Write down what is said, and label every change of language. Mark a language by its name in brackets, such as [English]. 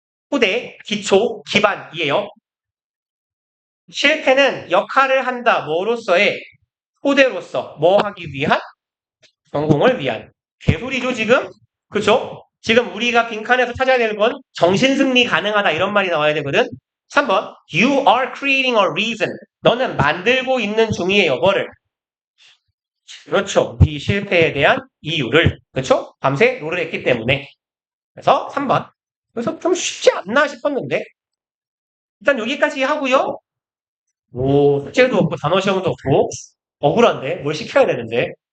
[Korean] 후대, 기초, 기반이에요. 실패는 역할을 한다. 뭐로서의? 후대로서. 뭐 하기 위한? 성공을 위한. 개소리죠, 지금? 그쵸? 지금 우리가 빈칸에서 찾아야 되는 건 정신승리 가능하다 이런 말이 나와야 되거든. [English] 3번 You are creating a reason. [Korean] 너는 만들고 있는 중이에요. 뭐를? 그렇죠. 이 실패에 대한 이유를. 그렇죠? 밤새 롤을 했기 때문에. 그래서 3번. 그래서 좀 쉽지 않나 싶었는데 일단 여기까지 하고요. 오, 숙제도 없고 단어 시험도 없고 억울한데 뭘 시켜야 되는데.